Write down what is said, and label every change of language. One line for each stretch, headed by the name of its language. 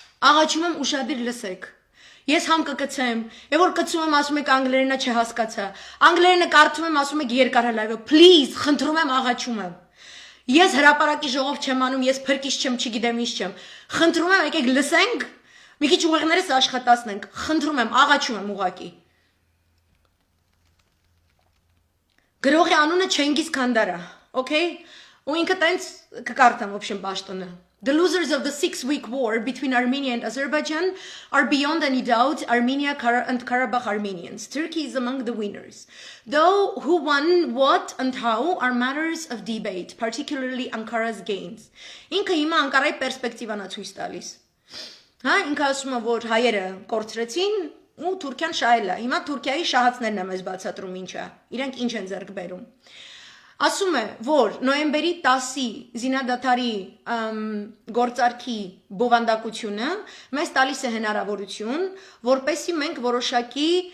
Armenian: Աղաչում եմ ուշադիր լսեք։ Ես համ կկցեմ, եւ որ կցում եմ ասում եք անգլերենը չհասկացա։ Անգլերենը կարդում եմ ասում եք երկար լայվը։ Please, խնդրում եմ, աղաչում եմ։ Ես հրապարակի ժողով չեմ անում, ես փրկիչ չեմ, չգիտեմ ինչ չեմ։ Խնդրում եմ, եկեք լսենք, մի քիչ ուղեղներս աշխատացնենք։ Խնդրում եմ, աղաչում եմ ուղակի։ Գրողի անունը Չենգիզ Քանդարա, okay? Ու ինքը տենց կկարդամ,
Russian: в общем,
Armenian: պաշտոնը։
English: The losers of the 6-week war between Armenia and Azerbaijan are beyond any doubt Armenia and Karabakh Armenians. Turkey is among the winners. Though who won what and how are matters of debate, particularly Ankara's gains.
Armenian: Ինքը հիմա Անկարայի պերսպեկտիվան է ցույց տալիս։ Հա, ինքը ասում է, որ հայերը կորցրեցին ու Թուրքիան շահել է։ Հիմա Թուրքիայի շահածներն է մեզ բացատրում ինչ է։ Իրենք ինչ են ձեռք բերում։ Ասում է, որ նոյեմբերի 10-ի զինադադարի գործարքի բովանդակությունը մեզ տալիս է հնարավորություն, որպեսզի մենք որոշակի